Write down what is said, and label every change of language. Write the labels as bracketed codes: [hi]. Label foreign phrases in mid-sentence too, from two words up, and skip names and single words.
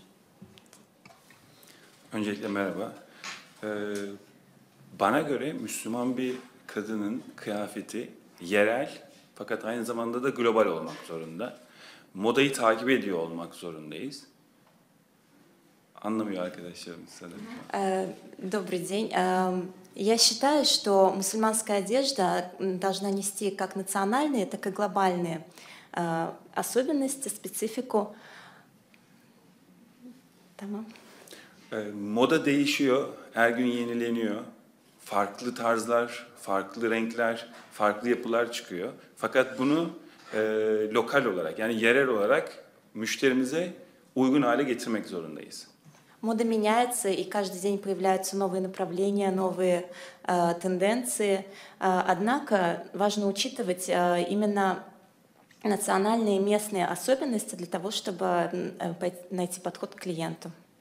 [tr] Öncelikle merhaba. Bana göre Müslüman bir kadının kıyafeti yerel fakat aynı zamanda da global olmak zorunda. Modayı takip ediyor olmak zorundayız. Anlamıyor arkadaşlarım sanırım. [ru] Добрый день. Я считаю, что мусульманская одежда должна нести как национальные, так и глобальные особенности, специфику. [tr] Tamam. Moda değişiyor, her gün yenileniyor. farklı tarzlar, farklı renkler, farklı yapılar çıkıyor. Fakat bunu lokal olarak, yani yerel olarak müşterimize uygun hale getirmek zorundayız. [ru] Мода меняется, и каждый день появляются новые направления, новые тенденции. Однако важно учитывать именно национальные и местные особенности для того, чтобы найти подход к клиенту.